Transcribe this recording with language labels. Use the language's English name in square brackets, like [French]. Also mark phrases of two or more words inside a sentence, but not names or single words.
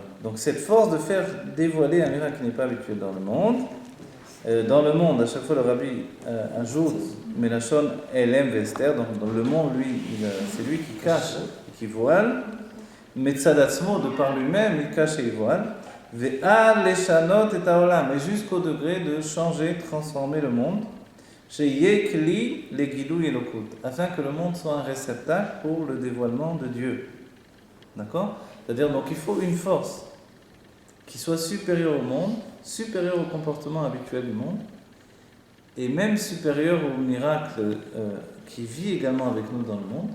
[French] Donc cette force de faire dévoiler un miracle qui n'est pas habituel dans le monde. Dans le monde, à chaque fois le rabbi ajoute [Hebrew] מלשון העלם והסתר, [French] donc dans le monde, lui, c'est lui qui cache et qui voile. Metzadatzmo, de par lui-même, il cache et il voile. [Hebrew] ועל לשנות את העולם, [French] et jusqu'au degré de changer, transformer le monde. [Hebrew] שיהיה כלי לגילוי אלוקות, [French] afin que le monde soit un réceptacle pour le dévoilement de Dieu. D'accord? C'est-à-dire, donc il faut une force qui soit supérieure au monde, supérieure au comportement habituel du monde, et même supérieure au miracle qui vit également avec nous dans le monde.